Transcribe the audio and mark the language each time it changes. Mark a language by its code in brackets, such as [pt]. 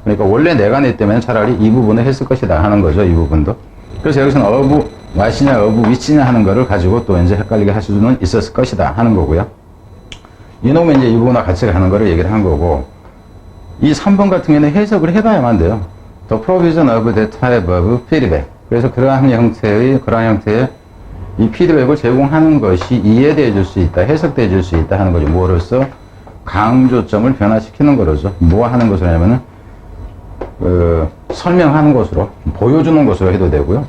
[ko] 그러니까 원래 내가 냈다면 차라리 이 부분을 했을 것이다 하는 거죠. 이 부분도. 그래서 여기서는 of what이냐 of which냐 하는 거를 가지고 또 이제 헷갈리게 할 수는 있었을 것이다 하는 거고요. 이놈은 이제 이 부분과 같이 가는 거를 얘기를 한 거고, 이 3번 같은 경우에는 해석을 해봐야만 돼요. [en] The provision of that type of feedback. [ko] 그래서 그러한 형태의 이 피드백을 제공하는 것이 이해되어 줄 수 있다, 해석되어 줄 수 있다 하는 거죠. 뭐로써? 강조점을 변화시키는 거로죠. 뭐 하는 것으로 하냐면은, 설명하는 것으로, 보여주는 것으로 해도 되고요.